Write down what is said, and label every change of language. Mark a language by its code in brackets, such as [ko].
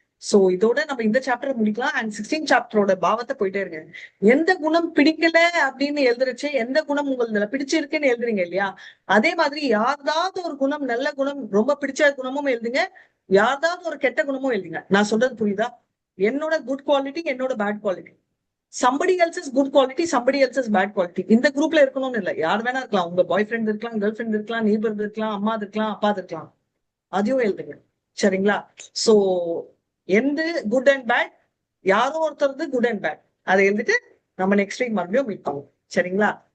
[ta] So இதோட நம்ம இந்த சாப்டர் முடிக்கலாம். அண்ட் 16 சாப்டரோட பாவத்தை போயிட்டே இருங்க. எந்த குணம் பிடிக்கல அப்படின்னு எழுதுறச்சு எந்த குணம் உங்களுக்கு பிடிச்சிருக்குன்னு எழுதுறீங்க இல்லையா, அதே மாதிரி யாராவது ஒரு குணம் நல்ல குணம் ரொம்ப பிடிச்ச குணமும் எழுதுங்க, யாராவது ஒரு கெட்ட குணமும் எழுதுங்க. நான் சொல்றது புரியுதா? என்னோட குட் குவாலிட்டி, என்னோட bad quality. [en] somebody else's good quality, somebody else's bad quality. [ta] இந்த குரூப்ல இருக்கணும்னு இல்லை, யார் வேணா இருக்கலாம். உங்க பாய் ஃப்ரெண்ட் இருக்கலாம், கேர்ள் ஃப்ரெண்ட் இருக்கலாம், நெய்பர் இருக்கலாம், அம்மா இருக்கலாம், அப்பா இருக்கலாம். அதையும் எழுதுங்க, சரிங்களா? சோ எந்த குட் அண்ட் பேட், யாரோ ஒருத்தர் குட் அண்ட் பேட், அதை எழுதிட்டு நம்ம நெக்ஸ்ட் வீக் மறுபடியும் மீட் பண்ணுவோம், சரிங்களா?